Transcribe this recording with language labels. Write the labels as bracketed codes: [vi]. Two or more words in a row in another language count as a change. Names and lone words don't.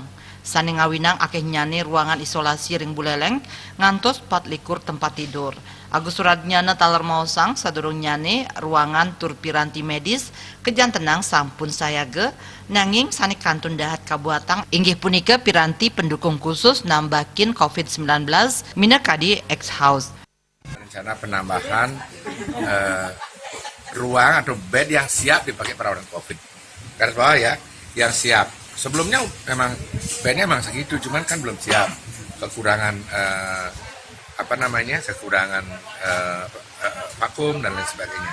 [ban] Sani ngawinang akeh nyane ruangan isolasi ring Buleleng ngantos 24 tempat tidur. Agus Suradnyana taler mausang sadurung nyane ruangan tur piranti medis kejantenang sampun sayage nanging sani kantun dahat kabuatang inggih punika piranti pendukung khusus nambakin COVID-19 mina kadi X-House. [id] Rencana penambahan ruang atau bed yang siap dipakai perawatan COVID. Garis bawah ya, yang siap. Sebelumnya memang bednya memang segitu, cuman kan belum siap, kekurangan kekurangan vakum dan lain sebagainya.